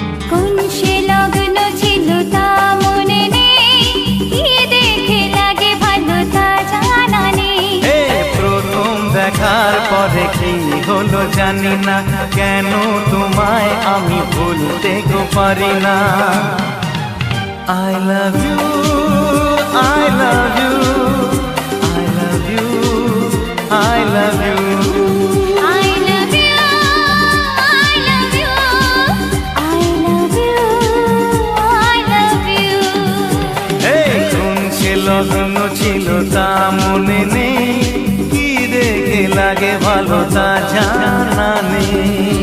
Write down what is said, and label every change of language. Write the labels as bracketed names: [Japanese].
[Bangla] কোন সে লগ্ন ছিল তা মনে নেই, কি দেখে লাগে ভালো তা জানা নেই। হে প্রথম দেখার পরে কি হলো জানি না, কেন তোমায় আমি ভুলতে গো পারি না। [English] I love you, I love you, I love you, I love you. I love you, I love you, I love you, I love you. [Bangla] Hey, কোন সে লগ্ন ছিল তা মনে নেই, কি দেখে লাগে ভালো তা জানা নেই।